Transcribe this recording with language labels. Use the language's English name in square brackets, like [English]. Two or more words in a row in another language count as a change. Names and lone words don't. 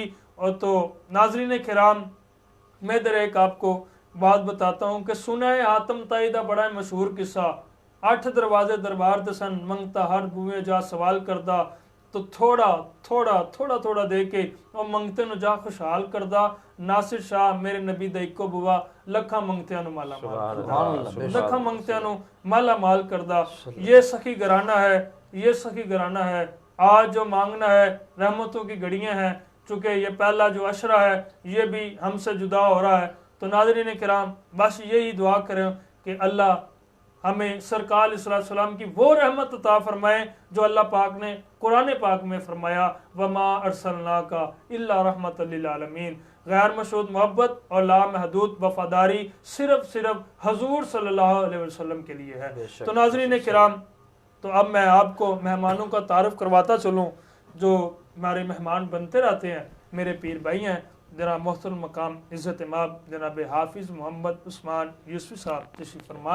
[Urdu] اور تو ناظرین کرام، میں ادھر ایک آپ کو بات بتاتا ہوں کہ سنا ہے [Punjabi] حاتم تائی دا بڑا مشہور قصہ، 8 دروازے دربار دسن منگتا ہر بوئے جا سوال کردہ، تو تھوڑا دے کے وہ منگتے نو جا خوشحال کردہ، ناصر شاہ میرے نبی دا اکو بوا لکھاں منگتیاں نو مالا مال کردہ، لکھاں منگتیاں نو مالا مال کردہ۔ [Urdu] یہ سخی گھرانہ ہے، یہ سخی گھرانہ ہے۔ آج جو مانگنا ہے رحمتوں کی گھڑیاں ہیں، چونکہ یہ پہلا جو عشرہ ہے یہ بھی ہم سے جدا ہو رہا ہے۔ تو ناظرین کرام، بس یہی دعا کریں کہ اللہ ہمیں سرکار علیہ السلام کی وہ رحمت عطا فرمائے جو اللہ پاک نے قرآن پاک میں فرمایا [Arabic] وَمَا أَرْسَلْنَاكَ إِلَّا رَحْمَةً لِلْعَالَمِينَ، [Urdu] غیر مشروط محبت اور لامحدود وفاداری صرف حضور صلی اللہ علیہ وسلم کے لیے ہے۔ تو ناظرین کرام، تو اب میں آپ کو مہمانوں کا تعارف کرواتا چلوں جو ہمارے مہمان بنتے رہتے ہیں. میرے پیر بھائی ہیں جناب محترم مقام عزت مآب جناب حافظ محمد عثمان یوسفی صاحب تشریف فرما ہے.